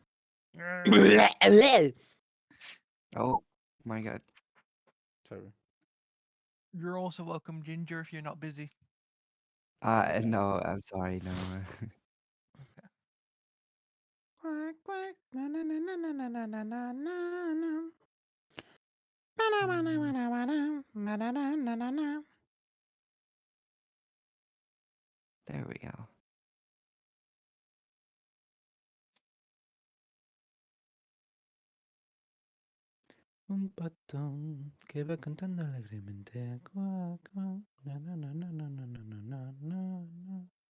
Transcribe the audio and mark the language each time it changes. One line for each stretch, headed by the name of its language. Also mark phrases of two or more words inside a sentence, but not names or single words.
English: Yeah. Oh my god. Sorry. You're also welcome, Ginger, if you're not busy. No, I'm sorry, no. Okay. Quack quack na na na na na na na na na na. Ba ba ba ba ba ba na na na na na. There we go.
Spanish: Un patón que va cantando alegremente. Quack quack na na na na na na na na na na.